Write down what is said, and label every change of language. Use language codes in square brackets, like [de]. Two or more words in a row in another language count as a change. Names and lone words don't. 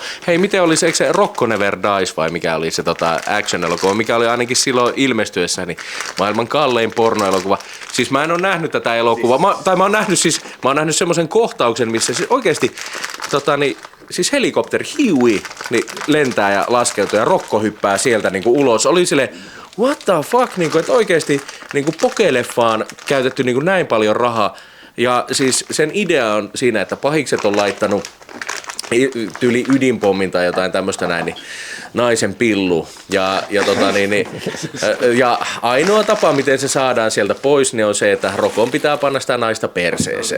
[fi] Hei, miten oli se, eikö se Rocco Never Dies vai mikä oli se action-elokuva, mikä oli ainakin silloin ilmestyessä niin maailman kallein pornoelokuva. Siis mä en ole nähnyt tätä elokuvaa, mä oon nähnyt semmoisen kohtauksen, missä siis oikeesti siis helikopteri Huey niin lentää ja laskeutuu ja Rocco hyppää sieltä ulos. Oli silleen, [en] what the fuck, [fi] että oikeesti pokeleffaan käytetty näin paljon rahaa. Ja siis sen idea on siinä, että pahikset on laittanut tyyli ydinpommin tai jotain tämmöistä näin, niin naisen pillu. Ja ainoa tapa, miten se saadaan sieltä pois, niin on se, että Rokon pitää panna sitä naista perseeseen.